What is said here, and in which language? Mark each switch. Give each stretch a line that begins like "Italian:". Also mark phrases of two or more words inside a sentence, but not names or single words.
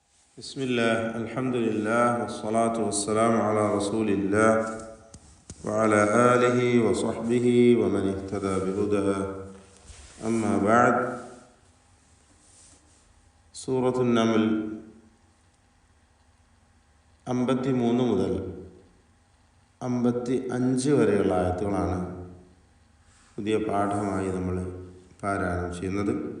Arabic: بسم الله الحمد لله والصلاة والسلام على رسول الله وعلى آله وصحبه ومن اهتدى بهداه أما بعد.
Malayalam: സൂറത്തുൻ നംൽ 53 മുതൽ 55 വരെയുള്ള ആയത്തുകളാണ് പുതിയ പാഠമായി നമ്മൾ പാരായണം ചെയ്യുന്നത്.